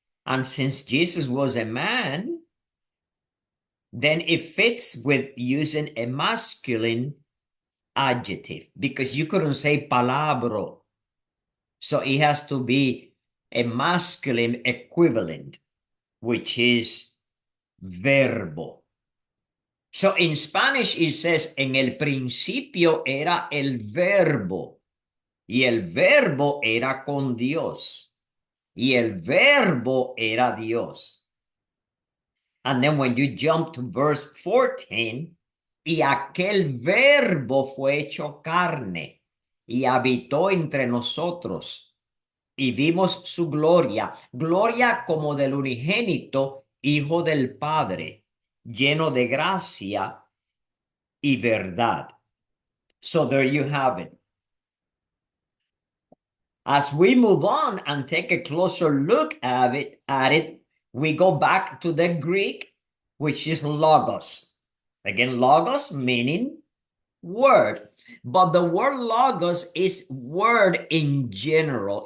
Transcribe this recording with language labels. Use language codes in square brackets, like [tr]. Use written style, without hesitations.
[en] And since Jesus was a man, then it fits with using a masculine adjective because you couldn't say palabro. So it has to be a masculine equivalent, which is verbo. So in Spanish it says, [es] en el principio era el verbo, y el verbo era con Dios, y el verbo era Dios. [en] And then when you jump to verse 14, [es] y aquel verbo fue hecho carne, y habitó entre nosotros, y vimos su gloria, gloria como del unigénito Hijo del Padre, lleno de gracia y verdad. [en] So there you have it. As we move on and take a closer look at it, we go back to the Greek, which is logos. Again, logos meaning word. But the word logos is word in general.